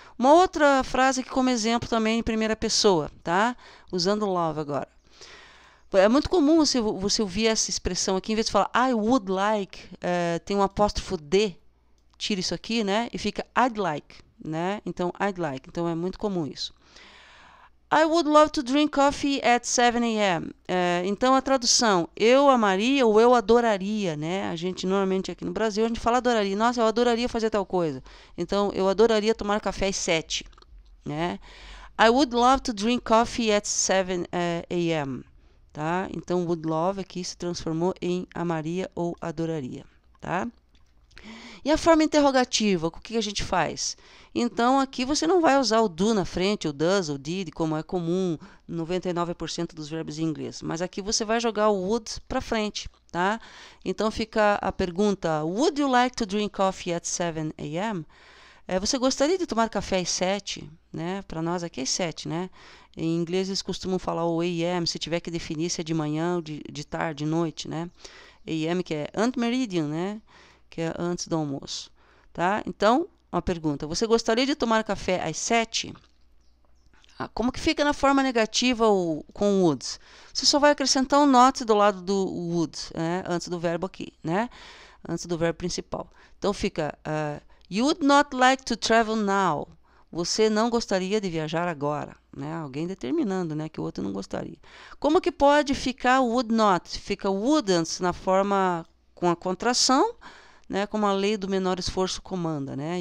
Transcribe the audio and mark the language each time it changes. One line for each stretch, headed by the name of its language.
Portuguese: Uma outra frase que como exemplo também em primeira pessoa, tá? Usando love agora. É muito comum você ouvir essa expressão aqui, em vez de falar
English: I would like,
Portuguese: tem um apóstrofo D, tira isso aqui, né? E fica
English: I'd like,
Portuguese: né? Então,
English: I'd like.
Portuguese: Então, é muito comum isso.
English: I would love to drink coffee at 7 a.m.
Portuguese: Então, a tradução, eu amaria ou eu adoraria, né? A gente, normalmente, aqui no Brasil, a gente fala adoraria. Nossa, eu adoraria fazer tal coisa. Então, eu adoraria tomar café às 7, né?
English: I would love to drink coffee at 7 a.m.
Portuguese: Tá? Então, would love aqui se transformou em amaria ou adoraria, tá? E a forma interrogativa, o que a gente faz? Então, aqui você não vai usar o do na frente, o does, o did, como é comum 99% dos verbos em inglês. Mas aqui você vai jogar o would para frente, tá? Então, fica a pergunta,
English: would you like to drink coffee at 7 a.m.?
Portuguese: Você gostaria de tomar café às 7? Né? Para nós aqui é às 7, né? Em inglês eles costumam falar o a.m., se tiver que definir se é de manhã ou de tarde, de noite, né? a.m. que é antemeridian, né? Que é antes do almoço, tá? Então, uma pergunta, você gostaria de tomar café às 7? Como que fica na forma negativa com would? Você só vai acrescentar um not do lado do would, né? Antes do verbo aqui, né? Antes do verbo principal. Então, fica,
English: you would not like to travel now.
Portuguese: Você não gostaria de viajar agora, né? Alguém determinando, né, que o outro não gostaria. Como que pode ficar would not? Fica wouldn't na forma com a contração, né, como a lei do menor esforço comanda, né?